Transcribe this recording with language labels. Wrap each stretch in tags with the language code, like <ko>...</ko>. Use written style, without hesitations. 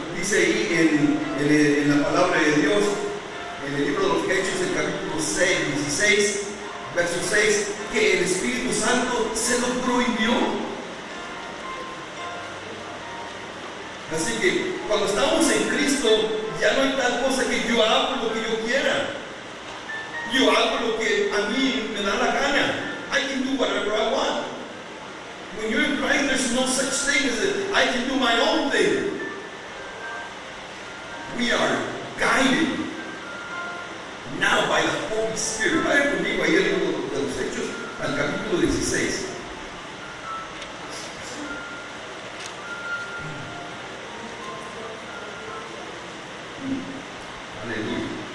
<es>Dice ahí en la palabra de Dios, en el libro de los Hechos, el capítulo 16, verso 6, que el Espíritu Santo se lo prohibió. Así que cuando estamos en Cristo, ya no hay tal cosa que yo hago lo que yo quiera. Yo hago lo que a mí me da la gana.</es> <en>I can do whatever I want. When you're in Christ, there's no such thing as that I can do my own thing. We are guided now by the Holy Spirit.</en> <es>Vaya conmigo ahí al libro de los Hechos, al capítulo 16. Aleluya.</es>